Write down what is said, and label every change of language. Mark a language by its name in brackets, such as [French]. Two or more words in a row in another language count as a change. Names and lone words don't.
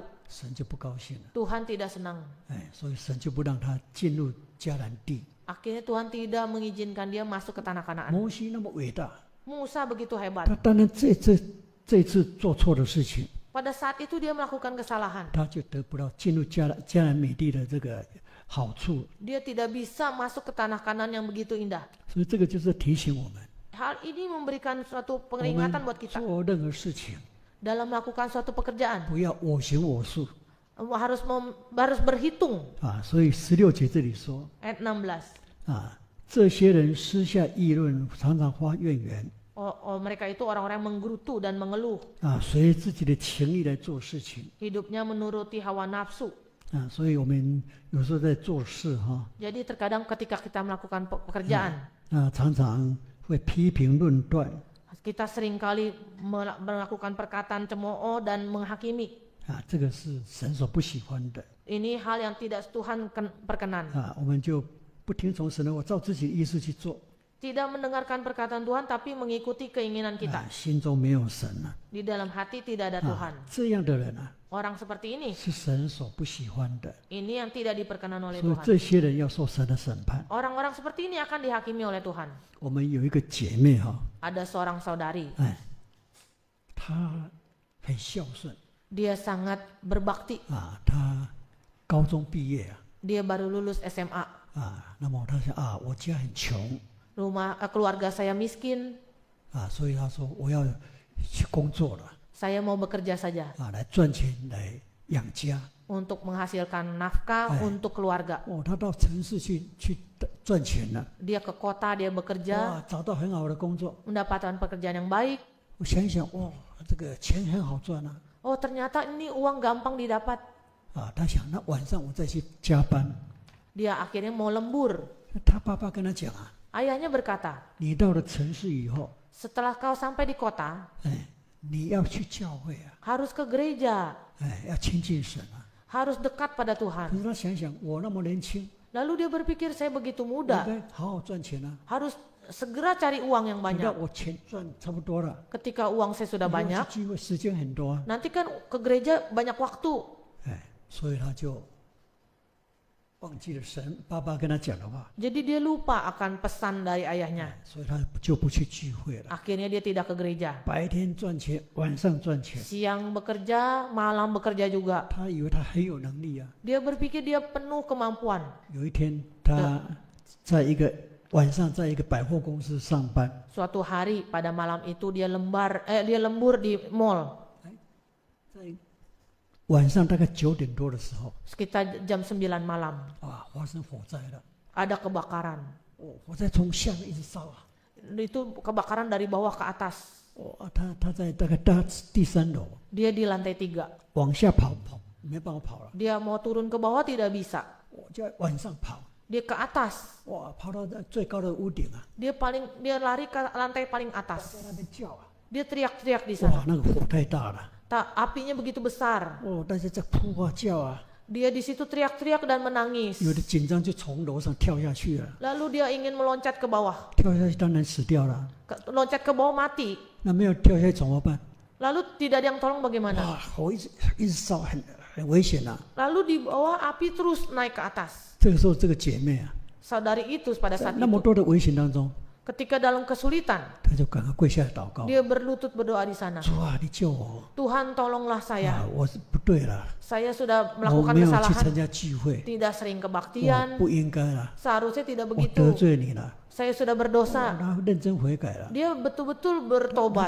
[Chinese] 神就不高兴了。 [Indonesian] Tuhan tidak senang. [Chinese] 所以神就不让他进入迦南地。 [Indonesian] Akhirnya Tuhan tidak mengizinkan dia masuk ke tanah Kanaan. [Chinese] 摩西那么伟大， [Indonesian] Musa begitu hebat. [Chinese] 他当然这次做错的事情， [Indonesian] Pada saat itu dia melakukan kesalahan. [Chinese] 他就得不到进入迦南美地的这个好处。 [Indonesian] Dia tidak bisa masuk ke tanah Kanaan yang begitu indah. [Chinese] 所以这个就是提醒我们， [Indonesian] Hal ini memberikan suatu [Chinese] 我 [Indonesian] peringatan [Chinese] 们 [Indonesian] buat kita [Chinese] 做任何事情 [Indonesian] dalam melakukan suatu pekerjaan. [Chinese] 不要我行我素 [Indonesian] Harus berhitung. [Chinese] 啊。所以16节这里说 [Indonesian] Ayat 16. [Chinese] 啊，这些人私下议论，常常发怨言 [Indonesian] Mereka itu orang-orang yang menggerutu dan mengeluh. [Chinese] 啊，随自己的情意来做事情 [Indonesian] Hidupnya menuruti hawa nafsu. 啊。 [Chinese] 所以我们有时候在做事哈 [Indonesian] Jadi terkadang ketika kita melakukan pekerjaan, [Chinese] 啊，常常会批评论断 [Indonesian] kita seringkali melakukan perkataan cemooh dan menghakimi. [Chinese] 啊，这个是神所不喜欢的 [Indonesian] Ini hal yang tidak Tuhan perkenan. 啊。 [Chinese] 我们就不听从神的话，照自己的意思去做 [Indonesian] Tidak mendengarkan perkataan Tuhan tapi mengikuti keinginan 啊， kita. [Chinese] 心中没有神了 [Indonesian] Di dalam hati tidak ada Tuhan. [Chinese] 啊。这样的人啊， [Indonesian] Orang seperti ini, [Chinese] 是神所不喜欢的， [Indonesian] ini yang tidak diperkenan oleh [Chinese] 所以 [Indonesian] Tuhan. [Chinese] 这些人要受神的审判。 [Indonesian] Orang-orang seperti ini akan dihakimi oleh Tuhan. [Chinese] 我们有一个姐妹哈， [Indonesian] Ada seorang saudari, [Chinese] 哎，她很孝顺 [Indonesian] dia sangat berbakti. [Chinese] 啊，她高中毕业 [Indonesian] Dia baru lulus SMA. [Chinese] 啊，那么她想啊，我家很穷 [Indonesian] Keluarga saya miskin, [Chinese] 啊，所以她说我要去工作了 [Indonesian] saya mau bekerja saja [Chinese] 啊，来赚钱来养家。 [Indonesian] untuk menghasilkan nafkah untuk keluarga. [Chinese] 哦，她到城市去赚钱了， [Indonesian] Dia ke kota, dia bekerja, [Chinese] 哇，找到很好的工作。 [Indonesian] mendapatkan pekerjaan yang baik. [Chinese] 我想一想，哇，这个钱很好赚啊， [Indonesian] Oh, ternyata ini uang gampang didapat. [Chinese] 啊，她想那晚上我再去加班。 [Indonesian] Dia akhirnya mau lembur. [Chinese] 她爸爸跟她讲啊， [Indonesian] Ayahnya berkata, [Chinese] 你到了城市以后， [Indonesian] setelah kau sampai di kota, [Chinese] 哎，你要去教会啊， [Indonesian] harus ke gereja, [Chinese] 哎，要亲近神啊。 [Indonesian] harus dekat pada [Chinese] 可 [Indonesian] Tuhan. [Chinese] 是他想想，我那么年轻， [Indonesian] Lalu dia berpikir, saya begitu [Chinese] 应 [Indonesian] muda, [Chinese] 该好好赚钱啊。 [Indonesian] harus segera cari uang yang [Chinese] 等到 [Indonesian] banyak. [Chinese] 我钱赚差不多了， [Indonesian] Ketika uang saya sudah [Chinese] 以后 [Indonesian] banyak, [Chinese] 去聚会时间很多啊， [Indonesian] nanti kan ke gereja banyak waktu. [Chinese] 哎，所以他就忘记了神爸爸跟他讲的话， [Indonesian] Jadi dia lupa akan pesan dari ayahnya. [Chinese] 所以他就不去聚会了。 [Indonesian] Akhirnya dia tidak ke gereja. [Chinese] 白天赚钱，晚上赚钱， [Indonesian] Siang bekerja, malam bekerja juga. [Chinese] 他以为他很有能力啊。 [Indonesian] Dia berpikir dia penuh kemampuan. [Chinese] 有一天，他在一个晚上在一个百货公司上班， [Indonesian] Suatu hari pada malam itu dia lembur di mall. [Chinese] 在晚上大概9点多的时候， [Indonesian] Sekitar jam 9 malam. [Chinese] 啊，发生火灾了。 [Indonesian] Ada kebakaran. [Chinese] 哦，火灾从下面一直烧啊。 [Indonesian] Itu kebakaran dari bawah ke atas. [Chinese] 哦，他在大概第3楼， [Indonesian] Dia di lantai 3. [Chinese] 往下跑，没办法跑了。 [Indonesian] Dia mau turun ke bawah tidak bisa. [Chinese] 我就往上跑， [Indonesian] Dia ke atas. [Chinese] 哇，跑到最高的屋顶啊， [Indonesian] Dia lari ke lantai paling atas. [Chinese] 在那边叫啊， [Indonesian] Dia teriak-teriak di 哇 sana. ， [Chinese] 那个火太大了， [Indonesian] Apinya begitu besar. [Chinese] 哦，大家在哭啊叫啊， [Indonesian] Dia di situ teriak-teriak dan menangis. [Chinese] 有的紧张就从楼上跳下去了， [Indonesian] Lalu dia ingin meloncat ke bawah. [Chinese] 跳下去当然死掉了， [Indonesian] Loncat ke bawah mati. [Chinese] 那没有跳下去怎么办？ [Indonesian] Lalu tidak ada yang tolong bagaimana? [Chinese] 哇，火一直烧，很危险啊。 [Indonesian] Lalu di bawah api terus naik ke atas. [Chinese] 这个时候，这个姐妹啊， [Indonesian] Saudari itu pada [Chinese] 在 [Indonesian] saat [Chinese] 那么 [Indonesian] itu, [Chinese] 多的危险当中， [Indonesian] ketika dalam kesulitan, [Chinese] 她就赶快跪下来祷告， [Indonesian] dia berlutut berdoa di sana. [Chinese] 主啊，你救我！ [Indonesian] Tuhan tolonglah saya. [Chinese] 啊，我是不对了， [Indonesian] Saya sudah [Chinese] 我 [Indonesian] melakukan [Chinese] 没有去 [Indonesian] kesalahan. [Chinese] 参加聚会， [Indonesian] Tidak sering [Chinese] 我 [Indonesian] kebaktian. [Chinese] 不应该了， [Indonesian] Seharusnya tidak [Chinese] 我得 [Indonesian] begitu. [Chinese] 罪你了。 [Indonesian] Saya sudah berdosa. [Chinese] 他认真悔改了。 [Indonesian] Dia betul-betul [Chinese] 他 [Indonesian] bertobat.